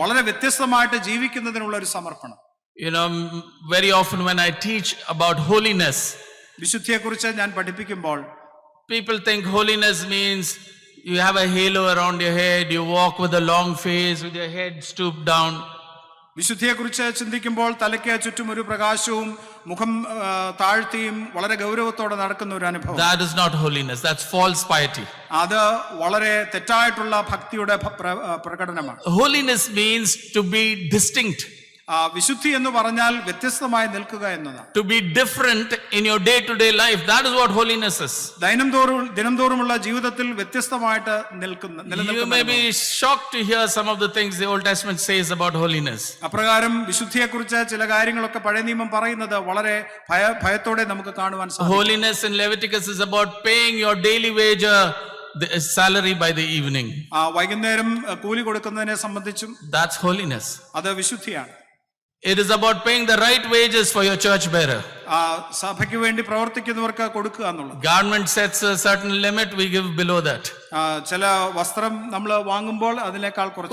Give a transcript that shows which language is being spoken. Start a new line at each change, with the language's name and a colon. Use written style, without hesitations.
Malayalam: വളരെ വ്യത്യസ്തമായിട്ട് ജീവിക്കുന്നതിനുള്ള ഒരു സമർപ്പണം.
English: You know, very often when I teach about holiness,
Malayalam: വിശുദ്ധിയെക്കുറിച്ച് ഞാൻ പഠിപ്പിക്കുമ്പോൾ
English: people think holiness means you have a halo around your head, you walk with a long face, with your head stooped down.
Malayalam: വിശുദ്ധിയെക്കുറിച്ച് ചിന്തിക്കുമ്പോൾ തലയ്ക്ക് ചുറ്റും ഒരു പ്രകാശവും മുഖം താഴ്ത്തിയും വളരെ ഗൗരവത്തോടെ നടക്കുന്ന ഒരു അനുഭവം.
English: That is not holiness, that's false piety.
Malayalam: അത് വളരെ തെറ്റായിട്ടുള്ള ഭക്തിയുടെ പ്രകടനമാണ്.
English: Holiness means to be distinct.
Malayalam: വിശുദ്ധി എന്ന് പറഞ്ഞാൽ വ്യത്യസ്തമായി നിൽക്കുക എന്നതാണ്.
English: To be different in your day-to-day life, that is what holiness is.
Malayalam: ദിനംതോറുമുള്ള ജീവിതത്തിൽ വ്യത്യസ്തമായിട്ട് നിൽക്കുന്ന.
English: You may be shocked to hear some of the things the Old Testament says about holiness.
Malayalam: അപ്രകാരം വിശുദ്ധിയെക്കുറിച്ച് ചില കാര്യങ്ങളൊക്കെ പഴയ നിയമം പറയുന്നത് വളരെ ഭയത്തോടെ നമുക്ക് കാണുവാൻ സാധിക്കും.
English: Holiness in Leviticus is about paying your daily wage, the salary by the evening.
Malayalam: വൈകുന്നേരം കൂലി കൊടുക്കുന്നതിനെ സംബന്ധിച്ചും
English: That's holiness.
Malayalam: അത് വിശുദ്ധിയാണ്.
English: It is about paying the right wages for your church bearer.
Malayalam: സഭയ്ക്ക് വേണ്ടി പ്രവർത്തിക്കുന്നവർക്ക് കൊടുക്കുക എന്നുള്ളത്.
English: Government sets a certain limit, we give below that.
Malayalam: ചില വസ്ത്രം നമ്മൾ വാങ്ങുമ്പോൾ അതിനേക്കാൾ കുറച്ച്.